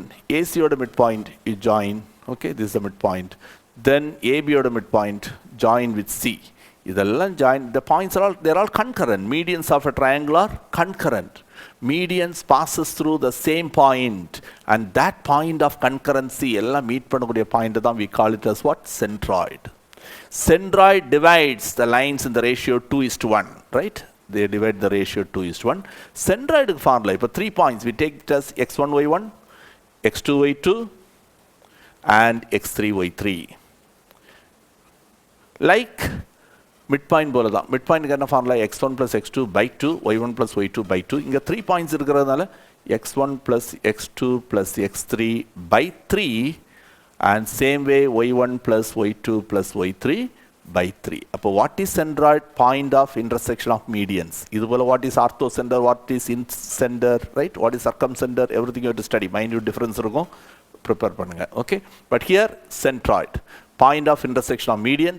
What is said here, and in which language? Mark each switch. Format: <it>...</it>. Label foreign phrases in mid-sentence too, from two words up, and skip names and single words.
<en>AC oda midpoint you join. Okay, this is the midpoint. Then AB oda midpoint join with C.</en> <ta>இதெல்லாம் join.</ta> <en>The points are all, they're all concurrent. Medians of a triangle are concurrent. Medians passes through the same point, and that point of concurrency</en> <ta>எல்லாம் மீட் பண்ணக்கூடிய பாயிண்ட் தான்</ta> <en>we call it as what? Centroid. Centroid divides the lines in the ratio 2:1, right? They divide the ratio 2:1. Centroid formula, இப்போ 3 points, we take it as x1 y1, x2 y2 and x3 y3. Like midpoint</en> <ta>போல தான். midpoint என்ன formula?</ta> <en>x1 plus x2 by 2, y1 plus y2 by 2.</en> <ta>இங்க 3 points இருக்கிறதுனால</ta> <en>x1 plus x2 plus x3 by 3 and same way y1 plus y2 plus y3 by 3. அப்போ what is centroid? Point of intersection of medians. இதுபோல what is orthocenter, what is incenter, right? What is circumcenter? Everything you have to study. Minute difference</en> <ta>இருக்கும், prepare பண்ணுங்க.</ta> <en>Okay, but here centroid, point of intersection of medians.</en>